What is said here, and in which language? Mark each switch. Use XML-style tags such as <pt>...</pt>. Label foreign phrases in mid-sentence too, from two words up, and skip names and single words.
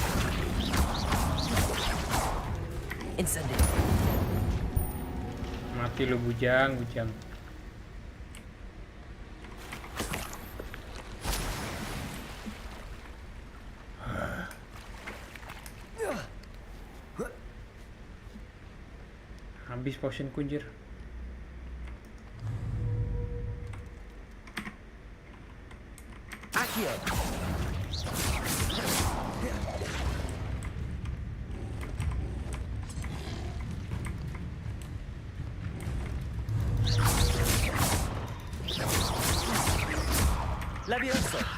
<id>Incendio. Mati lu bujang. Habis potion kunjir. Accio. Levioso.</id>